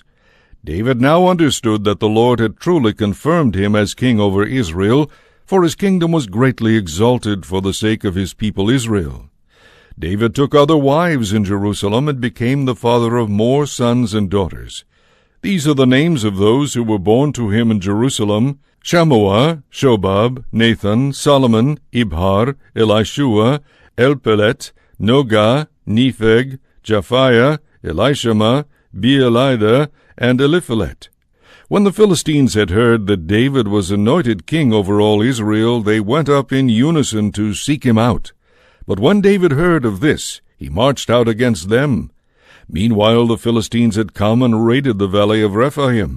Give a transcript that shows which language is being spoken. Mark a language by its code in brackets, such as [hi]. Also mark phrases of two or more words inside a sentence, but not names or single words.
[en] David now understood that the Lord had truly confirmed him as king over Israel, for his kingdom was greatly exalted for the sake of his people Israel. David took other wives in Jerusalem and became the father of more sons and daughters. These are the names of those who were born to him in Jerusalem: Shammua, Shobab, Nathan, Solomon, Ibhar, Elishua, Elpelet, Nogah, Nepheg, Japhiah, Elishama, Beelida, and Eliphelet. When the Philistines had heard that David was anointed king over all Israel, they went up in unison to seek him out. But when David heard of this, he marched out against them. Meanwhile the Philistines had come and raided the valley of Rephaim.